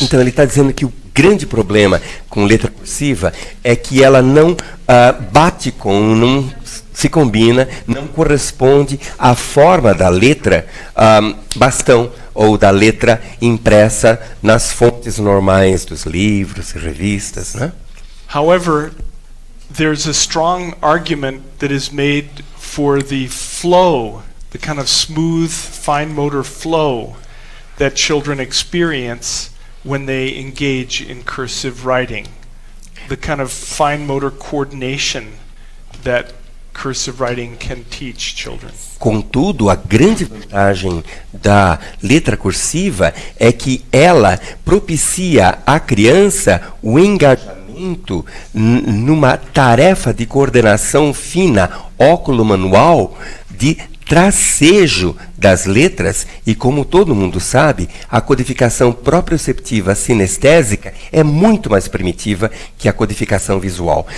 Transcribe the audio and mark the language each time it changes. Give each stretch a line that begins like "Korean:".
Portuguese: Então ele está dizendo que o grande problema com letra cursiva é que ela não bate com, não se combina, não corresponde à forma da letra bastão ou da letra impressa nas fontes normais dos livros e revistas, né?
English: However, there's a strong argument that is made for the flow, the kind of smooth, fine motor flow that children experience when they engage in cursive writing. The kind of fine motor coordination that cursive writing can teach children.
Portuguese: Contudo, a grande vantagem da letra cursiva é que ela propicia à criança o engajamento numa tarefa de coordenação fina, óculo-manual, de tracejo das letras, e como todo mundo sabe, a codificação proprioceptiva sinestésica é muito mais primitiva que a codificação visual.